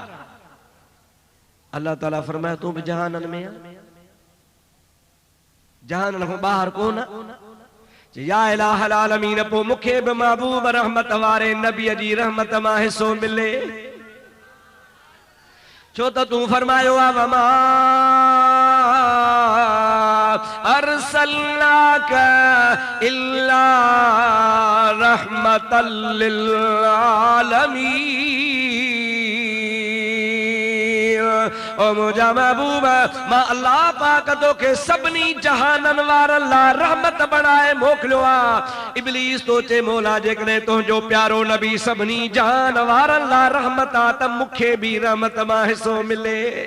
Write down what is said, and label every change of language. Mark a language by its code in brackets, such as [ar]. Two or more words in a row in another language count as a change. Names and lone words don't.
[sd] अल्लाह ताला फरमाए तूं बि जहानन में आहीं जहानन खां ॿाहिरि कोन। [ar] يا إله العالمين [sd] पोइ मूंखे बि महबूब रहमत वारे नबीअ जी रहमत मां हिसो मिले छो त तूं फरमायो आहे [ar] وما أرسلناك إلا رحمة للعالمين. [sd] ओ मुंहिंजा महबूब मां अल्लाह पाक तोखे सभिनी जहाननि वारनि लाइ रहमत बणाए मोकिलियो आहे। इब्लीस तो चे मौला जेकॾहिं तुंहिंजो प्यारो नबी सभिनी जहान वारनि लाइ रहमत आहे त मूंखे बि रहमत मां हिसो मिले।